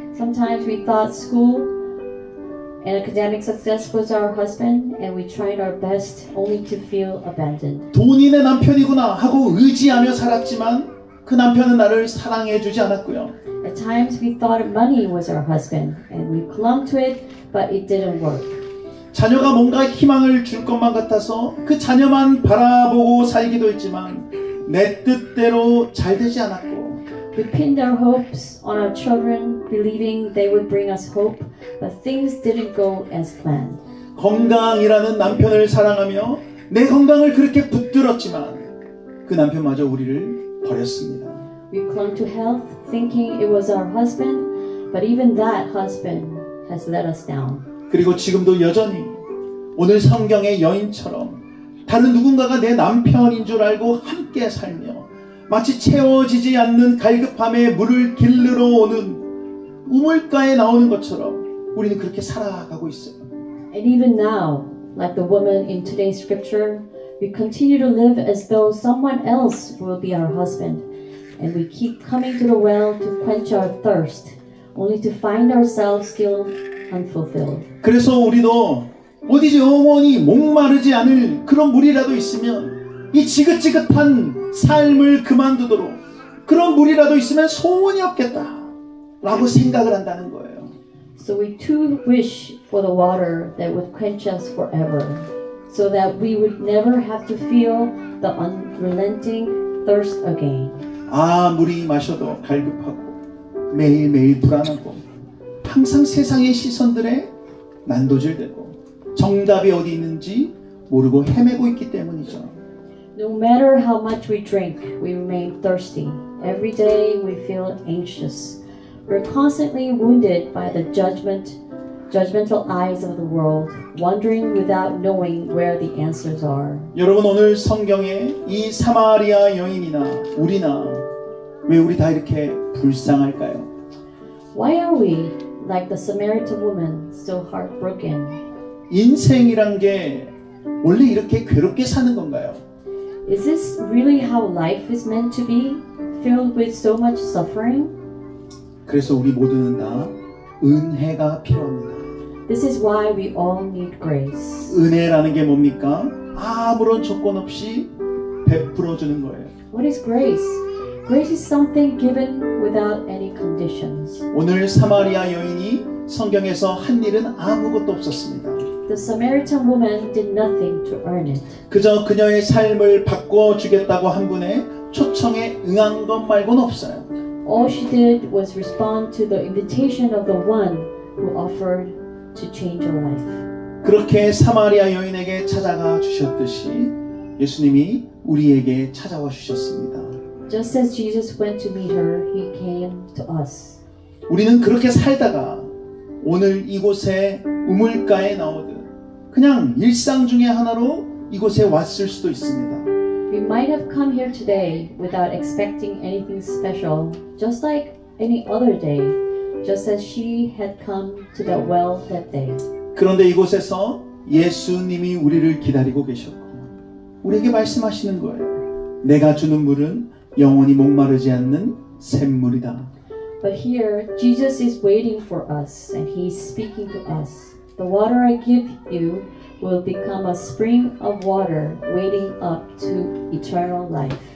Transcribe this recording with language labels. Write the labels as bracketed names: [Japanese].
[English] Sometimes we thought school and academic success was our husband, and we tried our best only to feel abandoned. [Korean] 돈이 내 남편이구나 하고 의지하며 살았지만 그 남편은 나를 사랑해주지 않았고요. [English] At times we thought money was our husband, and we clung to it, but it didn't work. [Korean] 자녀가 뭔가 희망을 줄 것만 같아서 그 자녀만 바라보고 살기도 했지만 내 뜻대로 잘 되지 않았고, [English] We pinned our hopes on our children, believing they would bring us hope, but things didn't go as planned. [Korean] 건강이라는 남편을 사랑하며 내 건강을 그렇게 붙들었지만 그 남편마저 우리를 버렸습니다. [English] We clung to health, thinking it was our husband, but even that husband has let us down. [Korean] 그리고 지금도 여전히 오늘 성경의 여인처럼 다른 누군가가 내 남편인 줄 알고 함께 살며 마치 채워지지 않는 갈급함에 물을 길르러 오는 우물가에 나오는 것처럼 우리는 그렇게 살아가고 있어요. [English] And even now, like the woman in today's scripture, we continue to live as though someone else will be our husband, and we keep coming to the well to quench our thirst, only to find ourselves still unfulfilled. [Korean] 그래서 우리도 어디지 영원히 목마르지 않을 그런 물이라도 있으면 이 지긋지긋한 삶을 그만두도록 그런 물이라도 있으면 소원이 없겠다 라고 생각을 한다는 거예요. [English] So we too wish for the water that would quench us forever, so that we would never have to feel the unrelenting thirst again. [Korean] 아무리 마셔도 갈급하고 매일매일 불안하고 항상 세상의 시선들에 난도질되고 정답이 어디 있는지 모르고 헤매고 있기 때문이죠. [English] No matter how much we drink, we remain thirsty. Every day we feel anxious. We're constantly wounded by the judgmental eyes of the world, wondering without knowing where the answers are. [Korean] 여러분, 오늘 성경에 이 사마리아 여인이나 우리나 왜 우리 다 이렇게 불쌍할까요? [English] Why are we, like the Samaritan woman, so heartbroken? [Korean] 인생이란 게 원래 이렇게 괴롭게 사는 건가요? [English] Is this really how life is meant to be, filled with so much suffering? [Korean] 그래서 우리 모두는 다 은혜가 필요합니다. [English] This is why we all need grace. [Korean] 은혜라는 게 뭡니까? 아무런 조건 없이 베풀어 주는 거예요. [English] What is grace? Grace is something given without any conditions. [Korean] 오늘 사마리아 여인이 성경에서 한 일은 아무것도 없었습니다. [English] The Samaritan woman did nothing to earn it. [Korean] 그저 그녀의 삶을 바꿔주겠다고 한 분의 초청에 응한 것 말고는 없어요. [English] All she did was respond to the invitation of the one who offered to change her life. [Korean] 그렇게 사마리아 여인에게 찾아가 주셨듯이 예수님이 우리에게 찾아와 주셨습니다. [English] Just as Jesus went to meet her, he came to us. [Korean] 우리는 그렇게 살다가 오늘 이곳에 우물가에 나오듯 그냥 일상 중에 하나로 이곳에 왔을 수도 있습니다. [English] We might have come here today without expecting anything special, just like any other day, just as she had come to the well that day. [Korean] 그런데 이곳에서 예수님이 우리를 기다리고 계셨고 우리에게 말씀하시는 거예요. 내가 주는 물은 영원히 목마르지 않는 샘물이다. [English] But here, Jesus is waiting for us, and He's speaking to us. The water I give you will become a spring of water waiting up to eternal life.